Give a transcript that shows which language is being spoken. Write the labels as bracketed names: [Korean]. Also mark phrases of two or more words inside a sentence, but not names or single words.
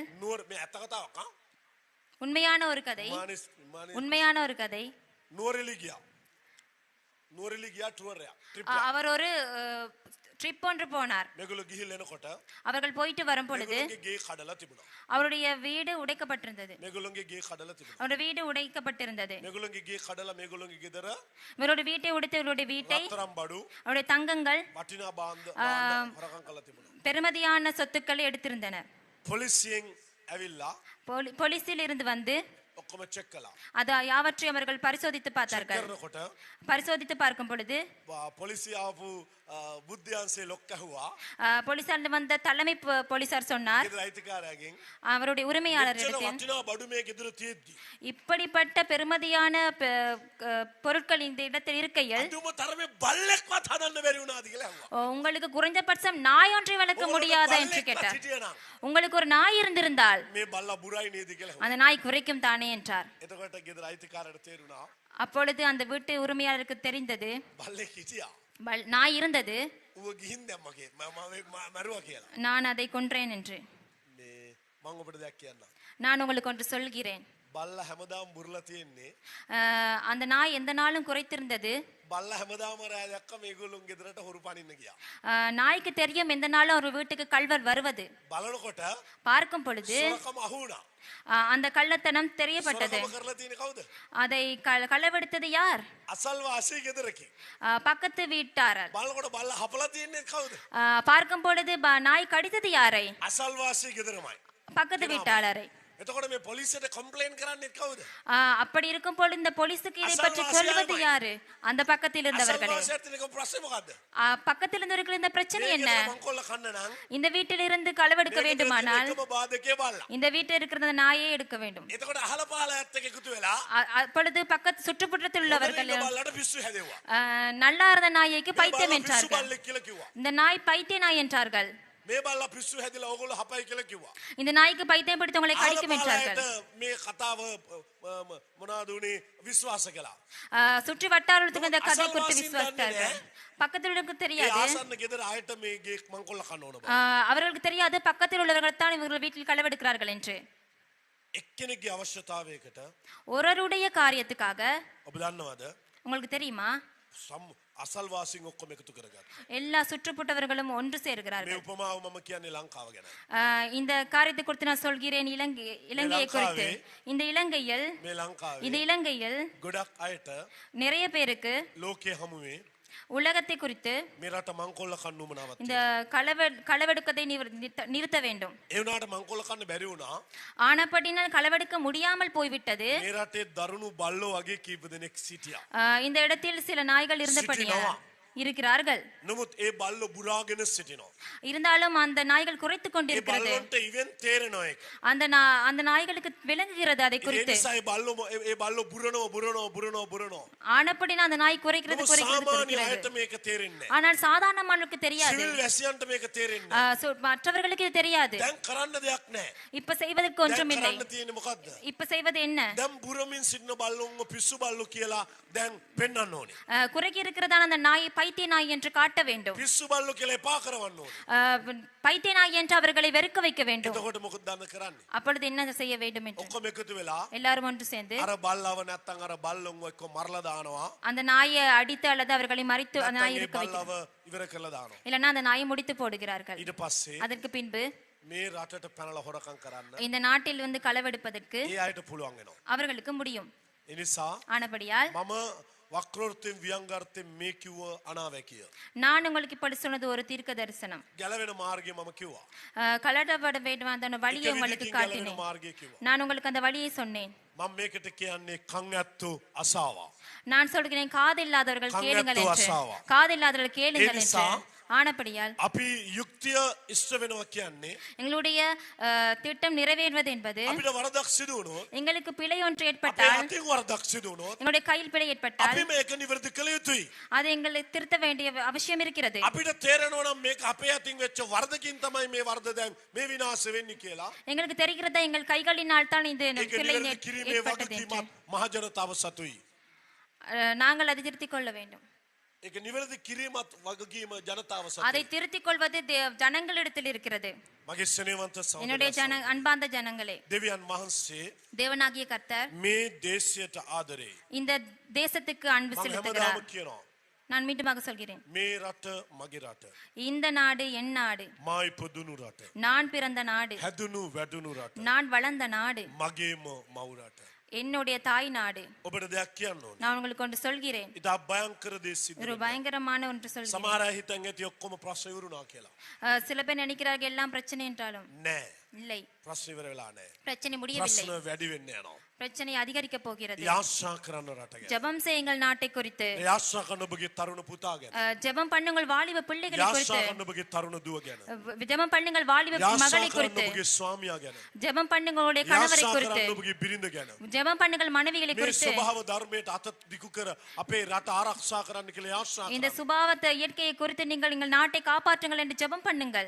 [Sinhala] නුවර මේ ඇත්ත කතාවක් [Tamil] உண்மையான ஒரு கதை [Sinhala] නුවරෙලි ගියා ටුවර් එකක් [Tamil] அவர் ஒரு ட்ரிப் ஒன்று போனார். [Sinhala] මේගොල්ලෝ ගිහිල්ලා එනකොට [Tamil] அவர்கள் போயிட்டு வரும் பொழுது [Sinhala] මේගොල්ලෝගේ ගේ කඩලා තිබුණා. [Tamil] அவருடைய வீடு உடைக்கப்பட்டிருந்தது. [Sinhala] මේගොල්ලෝගේ ගේ කඩලා තිබුණා. [Tamil] அவருடைய வீடு உடைக்கப்பட்டிருந்தது. [Sinhala] මේගොල්ලෝගේ ගේ කඩලා මේගොල්ලෝගේ ගෙදර [Tamil] இவருடைய வீட்டை உடைத்து இவருடைய வீட்டை [Sinhala] රත්තරන් බඩු [Tamil] அவருடைய தங்கங்கள் [Sinhala] වටිනා බාන්ද හොරකම් කළා තිබුණා. [Tamil] பெருமதியான சொத்துக்களை எடுத்திருந்தனர். [Sinhala] පොලිසියෙන් ඇවිල්ලා [Tamil] போலீசில் இருந்து வந்து [Sinhala] ඔක්කොම චෙක් කළා. [Tamil] அது யாவற்றையும் அவர்கள் பரிசோதித்து பார்த்தார்கள். [Sinhala] කරනකොට [Tamil] பரிசோதித்து பார்க்கும் பொழுது [Sinhala] පොලිසිය ආපු බුද්ධ්‍යංශයේ ලොක්ක ඇහුවා. [Tamil] போலீசார் வந்த தலைமை போலீசார் சொன்னார் [Sinhala] ගෙදර අයිතිකාරයාගෙන් [Tamil] அவருடைய உரிமையாளரிடத்தில் [Sinhala] වටිනා බඩු මේ ගෙදර තියෙද්දි [Tamil] இப்படிப்பட்ட பெருமதியான பொருட்கள் இந்த இடத்தில் இருக்கையில் [Sinhala] අදුම තරමේ බල්ලෙක්වත් හදන්න බැරි වුණාද කියලා ඇහුවා. [Tamil] உங்களுக்கு குறைந்தபட்சம் நாய் ஒன்றை வளர்க்க முடியாதா என்று கேட்டார். உங்களுக்கு ஒரு நாய் இருந்திருந்தால் [Sinhala] මේ බල්ලා බුරයි නේද කියලා ඇහුවා. [Tamil] அந்த நாய் குறைக்கும் தானே என்றார். [Sinhala] එතකොට ගෙදර අයිතිකාරයට තේරුණා [Tamil] அப்பொழுது அந்த வீட்டு உரிமையாளருக்கு தெரிந்தது [Sinhala] බල්ලෙක් හිටියා. [Tamil] நாய் இருந்தது. [Sinhala] ඌව ගිහින් දැම්මගේ මරුවා කියලා. [Tamil] நான் அதை கொன்றேன் என்று. [Sinhala] මේ මම ඔබට දෙයක් කියන්නම්. [Tamil] நான் உங்களுக்கு ஒன்று சொல்கிறேன். [Sinhala] බල්ලා හැමදාම බුරලා තියෙන්නේ. [Tamil] அந்த நாய் எந்த நாளும் குறைத்திருந்தது. [Sinhala] බල්ලා හැමදාම රෑ දැක්ක මේගොල්ලොන් ගෙදරට හොරු පනින්න ගියා. [Tamil] நாய்க்கு தெரியும் எந்த நாளும் ஒரு வீட்டுக்கு கள்வர் வருவது. [Sinhala] බලනකොට [Tamil] பார்க்கும் பொழுது [Sinhala] සොරකම අහුණා. [Tamil] அந்த கள்ளத்தனம் தெரியப்பட்டது. [Sinhala] සොරකම කරලා තියෙන්නේ කවුද? [Tamil] அதை களவெடுத்தது யார்? [Sinhala] අසල්වාසී ගෙදරකේ. [Tamil] பக்கத்து வீட்டாரர். [Sinhala] බලනකොට බල්ලා හපලා තියෙන්නේ කවුද? [Tamil] பார்க்கும் பொழுது நாய் கடித்தது யாரை? [Sinhala] අසල්වාසී ගෙදරමයි. [Tamil] பக்கத்து வீட்டாளரை. [Sinhala] එතකොට මේ පොලිසියට කම්ප්ලේන් කරන්නේ කවුද? [Tamil] அப்படி இருக்கும் பொழுது இந்த போலீஸுக்கு இதை பற்றி சொல்வது யாரு? அந்த பக்கத்தில் இருந்தவர்களே. [Sinhala] අසල්වාසීට ප්‍රශ්නේ මොකද්ද? [Tamil] பக்கத்தில் இருந்தவர்கள் இந்த பிரச்சனை என்ன? [Sinhala] මංකොල්ල කන්න නම් [Tamil] இந்த வீட்டில் இருந்து களவெடுக்க வேண்டுமானால் [Sinhala] එකම බාධකේ බල්ලා. [Tamil] இந்த வீட்டில் இருக்கிற நாயே எடுக்க வேண்டும். [Sinhala] එතකොට අහල පහල ඇත්ත එකතු වෙලා [Tamil] அப்பொழுது பக்கத்து சுற்றுப்புறத்தில் உள்ளவர்கள் [Sinhala] බල්ලට පිස්සු හැදෙව්වා. [Tamil] நல்லா இருந்த நாய்க்கு பைத்தியம் என்றார்கள். [Sinhala] බල්ලෙක් කියලා කිව්වා. [Tamil] இந்த நாய் பைத்திய நாய் என்றார்கள். [Sinhala] මේ බල්ලා පිස්සු හැදිලා ඕගොල්ලෝ හපයි කියලා කිව්වා. [Tamil] இந்த நாய்க்கு பைத்தியம் பிடித்தவங்களை கடிக்கும் என்றார்கள். [Sinhala] මේ කතාව මොනවද උනේ විශ්වාස කළා. [Tamil] சுற்றி வட்டாரத்துக்கு இந்த கதை குறித்து விசுவாசித்தார்கள். பக்கத்தில் உள்ளவர்களுக்கு தெரியாது. [Sinhala] ආසන්න ගෙදර ආයත මේ ගේ මංකොල්ල කන්න ඕන බා. [Tamil] அவர்களுக்கு தெரியாது பக்கத்தில் உள்ளவர்கள் தான் இவர்கள் வீட்டில் களவெடுக்கிறார்கள் என்று. [Sinhala] එක්කෙනෙක්ගේ අවශ්‍යතාවයකට [Tamil] ஒருவருடைய காரியத்துக்காக [Sinhala] ඔබ දන්නවද? [Tamil] உங்களுக்கு தெரியுமா? [Sinhala] අසල්වාසීන් ඔක්කොම එකතු කරගත්තා. [Tamil] எல்லா சுற்றுப்புட்டவர்களும் ஒன்று [Sinhala] මේ [Tamil] சேர்கிறார்கள். [Sinhala] උපමාව මම කියන්නේ ලංකාව ගැන. [Tamil] இந்த காரியத்தை குறித்து நான் சொல்கிறேன் இலங்கையை குறித்து. இந்த இலங்கையில் [Sinhala] මේ ලංකාවේ ගොඩක් අයට [Tamil] நிறைய பேருக்கு [Sinhala] ලෝකයේ හමුවේ [Tamil] உலகத்தை குறித்து [Sinhala] මේ රට මංකොල්ල කන්න උමනාවක් [Tamil] இந்த களவெடுக்கதை நிறுத்த வேண்டும். [Sinhala] ඒ වුණාට මංකොල්ල කන්න බැරි වුණා. [Tamil] ஆனப்படினால் களவெடுக்க முடியாமல் போய்விட்டது. [Sinhala] මේ රටේ දරුණු බල්ලෝ වගේ කීප දෙනෙක් සිටියා. [Tamil] இந்த இடத்தில் சில நாய்கள் இருந்தபடியால் இருக்கிறார்கள். [Sinhala] නමුත් ඒ බල්ලෝ බුරාගෙන සිටිනවා. [Tamil] இருந்தாலும் அந்த நாய்கள் குறைத்துக் [Sinhala] ඒ [Tamil] கொண்டிருக்கிறது. [Sinhala] බල්ලොන්ට ඉවෙන් තේරෙනවා ඒක. [Tamil] அந்த நாய்களுக்கு விளங்குகிறது அதை [Sinhala] ඒ [Tamil] குறித்து. [Sinhala] නිසා ඒ බල්ලෝ බුරනවා. [Tamil] ஆனப்படினா அந்த நாய் குறைக்கிறது [Sinhala] නමුත් සාමාන්‍ය [Tamil] குறைக்கிறது. [Sinhala] අයට මේක තේරෙන්නේ නැහැ. [Tamil] ஆனால் சாதாரணமானவர்களுக்கு தெரியாது. [Sinhala] සිවිල් වැසියන්ට මේක තේරෙන්නේ නැහැ. [Tamil] மற்றவர்களுக்கு இது தெரியாது. [Sinhala] දැන් කරන්න දෙයක් නැහැ. [Tamil] இப்ப செய்வதற்கு ஒன்றும் இல்லை. [Sinhala] කරන්න තියෙන්නේ මොකද්ද? [Tamil] இப்ப செய்வது என்ன? [Sinhala] දැන් බුරමින් සිටින බල්ලොන්ව පිස්සු බල්ලෝ කියලා දැන් පෙන්වන්න ඕනේ. [Tamil] குறைக்கி இருக்கிறதான அந்த நாய் பைத்திய நாய் என்று காட்ட வேண்டும். [Sinhala] පිස්සු බල්ලෝ කියලා එපා කරවන්න ඕනේ. [Tamil] பைத்திய நாய் என்று அவர்களை வெறுக்க வைக்க வேண்டும். [Sinhala] එතකොට මොකද දන්න කරන්නේ? [Tamil] அப்பொழுது என்ன செய்ய வேண்டும் என்று [Sinhala] ඔක්කොම එකතු වෙලා [Tamil] எல்லாரும் ஒன்று சேர்ந்து [Sinhala] අර බල්ලව නැත්තම් අර බල්ලොන්ව එක්ක මරලා දානවා. [Tamil] அந்த நாயை அடித்து அல்லது அவர்களை மறித்து அந்த நாய் [Sinhala] නැත්තම් ඒ [Tamil] இருக்க வைக்கிறார். [Sinhala] බල්ලව ඉවර කළා දානවා. [Tamil] இல்லைன்னா அந்த நாயை முடித்து போடுகிறார்கள். [Sinhala] ඊට පස්සේ [Tamil] அதற்கு பின்பு [Sinhala] මේ රටට පැනලා හොරකම් කරන්න [Tamil] இந்த நாட்டில் வந்து களவெடுப்பதற்கு [Sinhala] ඒ අයට පුළුවන් වෙනවා. [Tamil] அவர்களுக்கு முடியும். [Sinhala] ඒ නිසා [Tamil] ஆனபடியால் [Sinhala] මම වක්‍රෝත්තින් ව්‍යංගාර්ථයෙන් මේ කිව්ව අනාවැකිය. [Tamil] நான் உங்களுக்கு இப்படி சொன்னது ஒரு தீர்க்க தரிசனம். [Sinhala] ගැලවෙන මාර්ගය මම කිව්වා. [Tamil] கலடப்பட வேண்டும் அந்த வழியை உங்களுக்கு [Sinhala] ගැලවෙන [Tamil] காட்டினேன். [Sinhala] මාර්ගය කිව්වා. [Tamil] நான் உங்களுக்கு அந்த வழியை சொன்னேன். [Sinhala] මම මේකට කියන්නේ කන් ඇත්තෝ අසාවා. [Tamil] நான் சொல்கிறேன் காதில்லாதவர்கள் கேளுங்கள் என்று. [Sinhala] අසාවා. [Tamil] காதில்லாதவர்கள் கேளுங்கள் என்று. [Sinhala] නිසා [Tamil] ஆனபடியால் [Sinhala] අපි යුක්තිය ඉෂ්ට වෙනවා කියන්නේ [Tamil] எங்களுடைய திட்டம் நிறைவேறுவது என்பது [Sinhala] අපිට වරදක් සිදු වුණොත් [Tamil] எங்களுக்கு பிழை ஒன்று [Sinhala] අපේ [Tamil] ஏற்பட்டால் [Sinhala] අතින් වරදක් සිදු වුණොත් [Tamil] எங்களுடைய கையில் பிழை ஏற்பட்டால் [Sinhala] අපි මේක නිවැරදි කළ යුතුයි. [Tamil] அதை எங்களை திருத்த வேண்டிய அவசியம் இருக்கிறது. [Sinhala] අපිට තේරෙනවා නම් මේක අපේ අතින් වෙච්ච වරදකින් තමයි මේ වරද දැන් මේ විනාශ වෙන්නේ කියලා. [Tamil] எங்களுக்கு தெரிகிறதா எங்கள் கைகளினால் தான் இது [Sinhala] ඒක [Tamil] பிழை [Sinhala] නිවැරදි කිරීමේ [Tamil] ஏற்பட்டது என்று. [Sinhala] වගකීමක් මහජනතාව සතුයි. [Tamil] நாங்கள் அதை திருத்திக் கொள்ள வேண்டும். [Sinhala] ඒක නිවැරදි කිරීමත් වගකීම ජනතාව [Tamil] அதை [Sinhala] සතුයි. [Tamil] திருத்திக் கொள்வது ஜனங்களிடத்தில் இருக்கிறது. [Sinhala] මගේ ස්නේහවන්ත [Tamil] என்னுடைய [Sinhala] සහෝදරයා [Tamil] அன்பார்ந்த ஜனங்களே, [Sinhala] දෙවියන් වහන්සේ [Tamil] தேவனாகிய கர்த்தர் [Sinhala] මේ දේශයට ආදරේ. [Tamil] இந்த தேசத்துக்கு அன்பு [Sinhala] මම [Tamil] செலுத்துகிறார். [Sinhala] හැමදාම කියනවා [Tamil] நான் மீண்டுமாக சொல்கிறேன், [Sinhala] මේ රට මගේ රට. [Tamil] இந்த நாடு என் நாடு, [Sinhala] මා ඉපදුණු රට. [Tamil] நான் பிறந்த நாடு, [Sinhala] හැදුණු වැඩුණු රට. [Tamil] நான் வளர்ந்த நாடு, [Sinhala] මගේම මව් රට. [Tamil] என்னுடைய தாய் நாடு. [Sinhala] ඔබට දෙයක් කියන්න ඕනේ. [Tamil] நான் உங்களுக்கு ஒன்று சொல்கிறேன், [Sinhala] ඉතා භයංකර දේ සිද්ධ [Tamil] ஒரு [Sinhala] වෙනවා. [Tamil] பயங்கரமான ஒன்று சொல்கிறேன். [Sinhala] සමහර අය හිතන් ඇති ඔක්කොම ප්‍රශ්න ඉවරුණා කියලා. [Tamil] சில பேர் நினைக்கிறார்கள் எல்லாம் பிரச்சனை என்றாலும் [Sinhala] නෑ. [Tamil] இல்லை, [Sinhala] ප්‍රශ්න ඉවර වෙලා නෑ. [Tamil] பிரச்சனை முடியவில்லை, [Sinhala] ප්‍රශ්න වැඩි වෙන්න යනවා. [Tamil] பிரச்சனை அதிகரிக்க போகிறது. [Sinhala] යාශ්‍රා කරන්න රට ගැන. [Tamil] ஜெபம் செய்யுங்கள் நாட்டை குறித்து. [Sinhala] යාශ්‍රා කරන්න ඔබගේ තරුණ පුතා ගැන. [Tamil] ஜெபம் பண்ணுங்கள் வாலிப பிள்ளைகளை குறித்து. [Sinhala] යාශ්‍රා කරන්න ඔබගේ තරුණ දුව ගැන. [Tamil] ஜெபம் பண்ணுங்கள் வாலிப [Sinhala] යාශ්‍රා [Tamil] மகளை [Sinhala] කරන්න [Tamil] குறித்து. [Sinhala] ඔබගේ ස්වාමියා ගැන. [Tamil] ஜெபம் பண்ணுங்கள் உங்களுடைய கணவரை [Sinhala] යාශ්‍රා [Tamil] குறித்து. [Sinhala] කරන්න ඔබගේ බිරිඳ ගැන. [Tamil] ஜெபம் பண்ணுங்கள் மனைவிகளை [Sinhala] මේ [Tamil] குறித்து. [Sinhala] ස්වභාව ධර්මයට අත දිගු කර අපේ රට ආරක්ෂා කරන්න කියලා යාශ්‍රා [Tamil] இந்த [Sinhala] කරන්න. [Tamil] சுபாவத்தை இயற்கையை குறித்து நீங்கள் எங்கள் நாட்டை காப்பாற்றுங்கள் என்று ஜெபம் பண்ணுங்கள்.